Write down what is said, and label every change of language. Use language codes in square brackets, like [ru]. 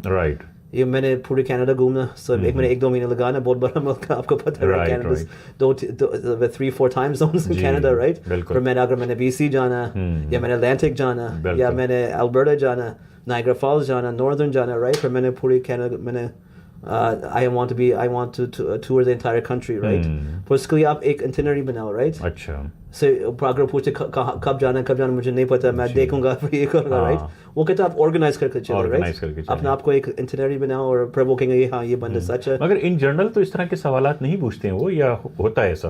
[en] Right. [hi] ये मैंने पूरे कनाडा घूमना, सब एक मैंने 1-2 महीने लगाना, बहुत बड़ा मुल्क है, आपको पता है, Canada 3-4 [en] time zones in Canada, [hi] right. फिर अगर मैंने BC जाना, या मैंने अटलांटिक जाना, या मैंने अल्बर्टा जाना, नाइग्रा फॉल्स जाना, नॉर्दर्न जाना, राइट। फिर मैंने पूरी कनाडा, मैंने [en] I want to tour the entire country, right? [hi] पर उसके लिए आप एक itinerary बनाओ, right? अच्छा। से अगर पूछे कब जाना मुझे नहीं पता, मैं देखूंगा, फिर ये करूंगा, राइट। वो कहते हैं आप ऑर्गेनाइज करके चलो, राइट। अपने आप को एक itinerary बनाओ और फिर वो कहेंगे हाँ ये बंदा सच है। मगर इन जनरल तो इस तरह के सवालात नहीं पूछते हैं वो, या होता है ऐसा?